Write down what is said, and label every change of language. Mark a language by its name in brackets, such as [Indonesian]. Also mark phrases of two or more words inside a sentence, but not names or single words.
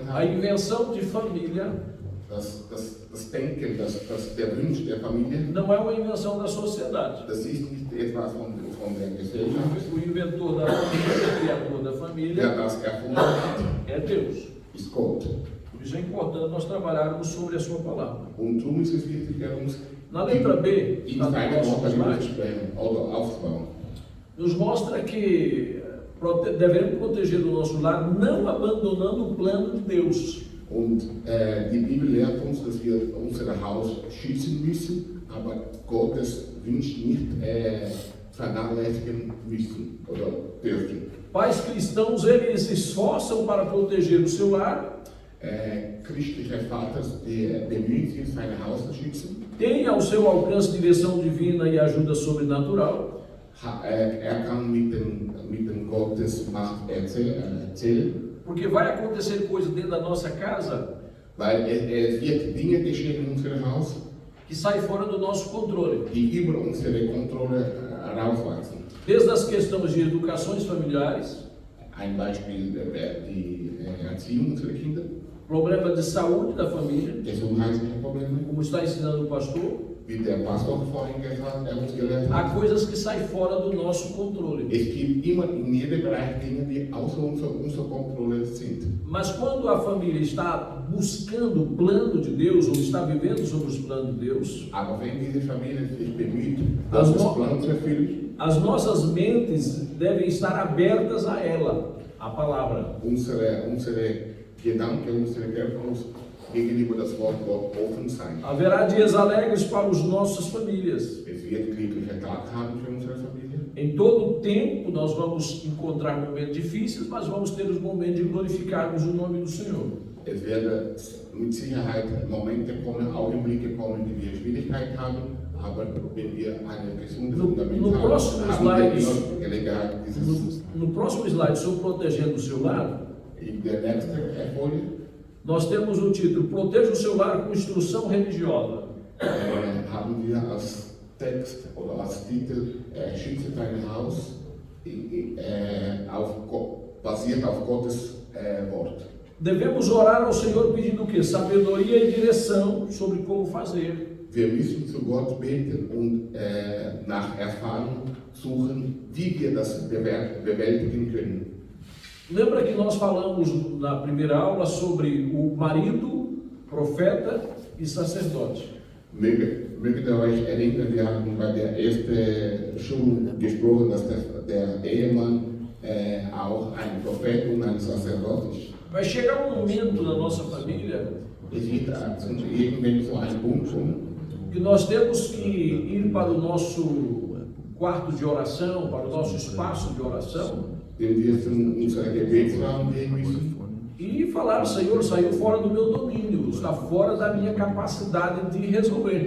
[Portuguese] a [German] haben, [Portuguese] invenção de família [German] das Denken, der Wunsch der Familie, [Portuguese] não é uma invenção da sociedade. [German] das ist nicht etwas von der Gesellschaft. [Portuguese] O inventor da família, o criador da [German] Der [Portuguese] família, [German] das erfunden hat, [Portuguese] é Deus. [German] ist Gott. [Portuguese] Por isso é importante nós trabalharmos sobre a sua palavra. [German] Und darum ist es wichtig, uns [Portuguese] Na letra B, [German] in [Portuguese] na [German] seine [Portuguese] próxima [German] Worte [Portuguese] slide, [German] sprechen oder aufzubauen. [Portuguese] nos mostra que devemos proteger o nosso lar não abandonando o plano de Deus. [German] Und die Bibel lehrt uns, dass wir unser Haus schützen müssen, aber Gottes Wunsch nicht vernachlässigen müssen oder dürfen. [Portuguese] Pais cristãos, eles se esforçam para proteger o seu lar, [German] Christliche Vater, die bemüht sind, sein Haus zu schützen. [Portuguese] tem ao seu alcance direção divina e ajuda sobrenatural, [German] Kann mit dem Gottes Macht erzählen, [Portuguese] porque vai acontecer coisa dentro da nossa casa [German] weil es wird Dinge geschehen in unserem Haus, [Portuguese] que sai fora do nosso controle. [German] die über unsere Kontrolle herauswachsen. [Portuguese] Desde as questões de educações familiares, [German] Ein Beispiel die Erziehung unserer Kinder, [Portuguese] problema de saúde da família, [German] gesundheitliche Probleme, [Portuguese] como está ensinando o pastor, [German] wie der Pastor vorhin uns gelehrt [Portuguese] há [German] hat. [Portuguese] coisas que saem fora do nosso controle. [German] Es gibt immer in jedem Bereich Dinge, die außer unserer Kontrolle sind. [Portuguese] Mas quando a família está buscando o plano de Deus ou está vivendo sobre os planos de Deus, [German] Aber wenn diese Familie sich bemüht, Das Gottes Mo- Plan zu erfüllen, [Portuguese] as nossas mentes devem estar abertas a ela, a palavra. [German] unsere Gedanken, unsere Köpfe gegenüber das Wort Gott offen sein. [Portuguese] Haverá dias alegres para as nossas famílias. [German] Es wird glückliche Tag haben für unsere Familie. [Portuguese] Em todo o tempo nós vamos encontrar momentos difíceis, mas vamos ter os momentos de glorificarmos o nome do Senhor. [German] Es werden mit Sicherheit Momente kommen, Augenblicke kommen, die wir Schwierigkeit haben, aber wenn wir ein gesundes Fundament [Portuguese] no [German] haben, [Portuguese] próximo [German] haben wir [Portuguese] slide, [German] immer Gelegenheit, dieses [Portuguese] No próximo slide sobre protegendo o seu lar, [German] in der nächsten Folie [Portuguese] nós temos o título Proteja o seu lar com instrução religiosa. [German] haben wir als Text oder als Titel Schütze dein Haus basiert auf Gottes Wort. [Portuguese] Devemos orar ao Senhor pedindo o quê? Sabedoria e direção sobre como fazer. [German] Wir müssen zu Gott beten und nach Erfahrung suchen, wie wir das bewältigen können. [Portuguese] Lembra que nós falamos na primeira aula sobre o marido, profeta e sacerdote. [German] Mögt ihr euch erinnern, wir haben bei der ersten Schulung gesprochen, dass der Ehemann auch ein Prophet und ein Sacerdote ist. [Portuguese] Vai chegar um momento na nossa família [German] Es wird irgendwann so ein Punkt kommen, [Portuguese] que nós temos que ir para o nosso quarto de oração, para o nosso espaço de oração [German] wenn wir in unseren Gebetsraum gehen müssen [Portuguese] e falar: Senhor, saiu fora do meu domínio, está fora da minha capacidade de resolver.